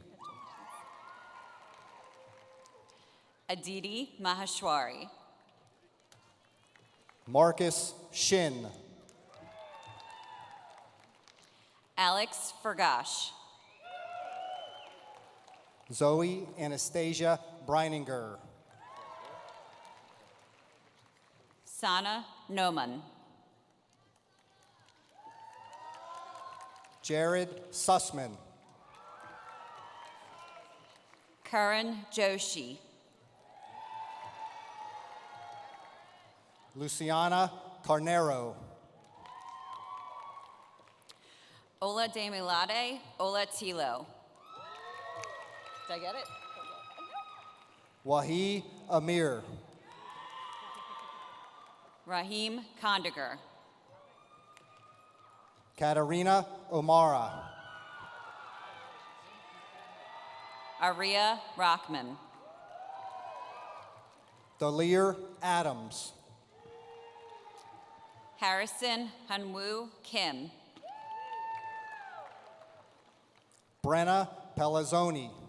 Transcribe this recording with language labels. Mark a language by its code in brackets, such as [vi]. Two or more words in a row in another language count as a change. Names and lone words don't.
[en] Aditi Maheshwari. Marcus Shin. Alex Fergash. Zoe Anastasia Breininger. Sana Noman. Jared Sussman. Karan Joshi. Luciana Carnero. Ola Demilade Ola Tilo. Did I get it? Wahi Amir. Rahim Kondiger. Katarina Omara. Aria Rockman. Dalir Adams. Harrison Hanwoo Kim. Brenna Pelazzoni.